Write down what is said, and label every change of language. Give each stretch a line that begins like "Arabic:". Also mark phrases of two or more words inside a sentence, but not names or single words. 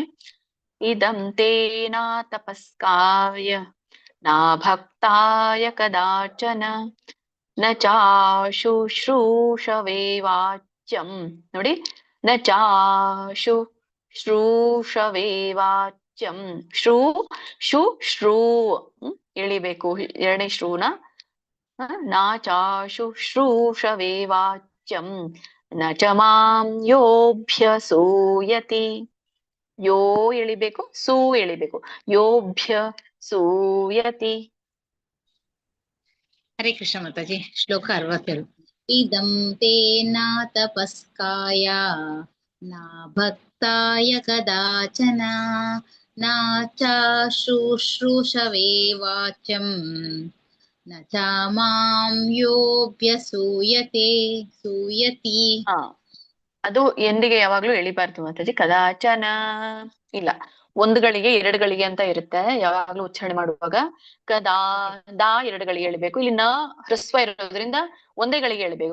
Sanskrit: ಇದಂ ತೇನಾ ತಪಸ್ಕಾಯ ನಾ ಭಕ್ತಾಯ ಕದಾಚನ ನ ಚಾಶುಶ್ರೂಷವೇ ವಾಚ್ಯಂ. ನೋಡಿ, ನ ಚಾಶುಶ್ರೂಷವೇ ವಾಚ್ಯಂ.
Kannada: ಶ್ರೂ ಎಳಿಬೇಕು, ಎರಡನೇ ಶ್ರೂನ.
Sanskrit: ನಾ ಚಾಶುಶ್ರೂಷವೇ ವಾಚ್ಯಂ ನ ಚ ಮಾಂ ಯೋಭ್ಯಸೂಯತಿ.
Kannada: ಯೋ ಎಳಿಬೇಕು, ಸೂ ಎಳಿಬೇಕು. ಯೋಭ್ಯಸೂಯತಿ. ಹರೇ ಕೃಷ್ಣ ಮಾತಾಜಿ. ಶ್ಲೋಕ 62.
Sanskrit: ಇದಂ ತೇನ ತಪಸ್ಕಾಯ ನಾ ಭಕ್ತಾಯ ಕದಾಚನ ನಾ ಚಾಶುಶ್ರೂಷವೇ ವಾಚ್ಯಂ ನ ಚ ಮಾಂ ಯೋಭ್ಯಸೂಯತೆ ಸೂಯತಿ.
Kannada: ಅದು ಎಂದಿಗೆ ಯಾವಾಗ್ಲೂ ಎಳಿಬಾರ್ದು ಮಾತಾಜಿ. ಕದಾಚನ ಇಲ್ಲ, ಒಂದುಗಳಿಗೆ ಎರಡುಗಳಿಗೆ ಅಂತ ಇರುತ್ತೆ ಯಾವಾಗ್ಲೂ ಉಚ್ಚಾರಣೆ ಮಾಡುವಾಗ. ಕದಾ ದಾ ಎರಡುಗಳಿಗೆ ಎಳಿಬೇಕು. ಇಲ್ಲಿ ನ ಹ್ರಸ್ವ ಇರೋದ್ರಿಂದ ಒಂದೇ ಗಳಿಗೆ ಎಳಿಬೇಕು.